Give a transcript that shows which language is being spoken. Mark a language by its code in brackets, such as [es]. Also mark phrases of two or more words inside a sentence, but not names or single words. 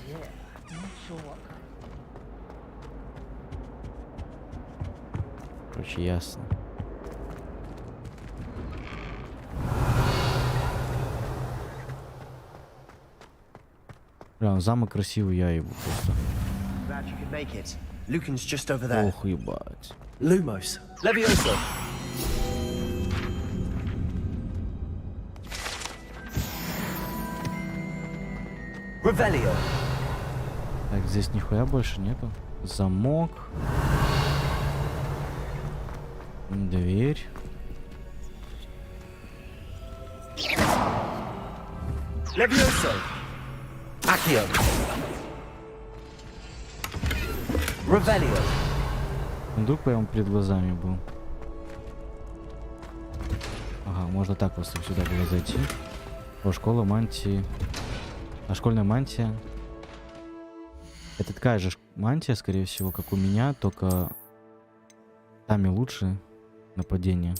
[ru] Короче, ясно. Прям замок красивый, я его просто. Ох, ебать. [la] Lumos. Levioso. Revelio. [ru] Так, здесь нихуя больше нету. Замок. Дверь. [la] Levioso. Accio. Revelio. [ru] Сундук прямо перед глазами был. Ага, можно так просто сюда было зайти. О, школа мантии. А школьная мантия. Это такая же мантия, скорее всего, как у меня, только там и лучше нападение.